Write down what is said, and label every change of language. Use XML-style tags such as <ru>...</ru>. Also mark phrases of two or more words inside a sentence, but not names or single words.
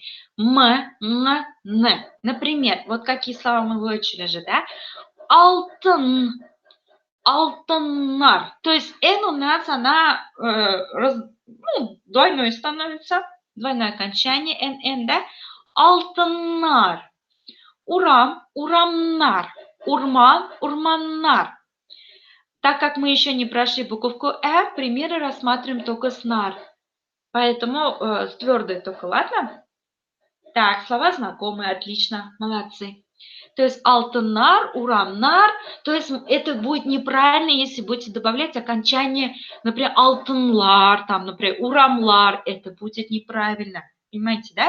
<ru>Н. Например, вот какие слова мы выучили же, да?</ru> <tt>алтын, алтыннар.</tt> <ru>То есть N у нас она двойной становится, двойное окончание, NN, да?</ru> <tt>Алтыннар. Урам, урамнар. Урман, урманнар.</tt> <ru>Так как мы еще не прошли буковку «э», примеры рассматриваем только с «нар». Поэтому с твердой только, ладно? Так, слова знакомые, отлично, молодцы. То есть</ru> <tt>алтыннар, урамнар,</tt> <ru>то есть это будет неправильно, если будете добавлять окончание, например, алтынлар, там, например, урамлар, это будет неправильно, понимаете, да?</ru>